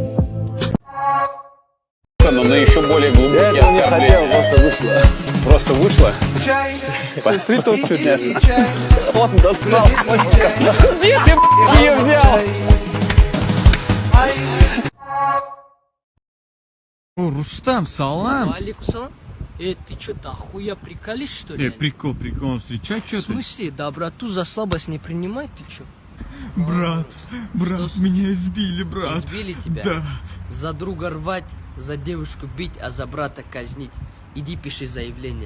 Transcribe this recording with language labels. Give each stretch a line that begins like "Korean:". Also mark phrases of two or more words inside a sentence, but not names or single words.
Russian: Но на еще более глубокие оскорбления. Просто вышло. Смотри, тот чудес. Он достал. Где ты ее взял? Рустам, салам.
Arabic: عليكم سلام.
Russian: Ты что, дохуя приколишь, что ли? Прикол, встречай, что В смысле, доброту за слабость не принимай, ты что? Брат, меня избили, брат. Избили тебя? Да. За друга рвать, за девушку бить, а за брата казнить. Иди пиши заявление.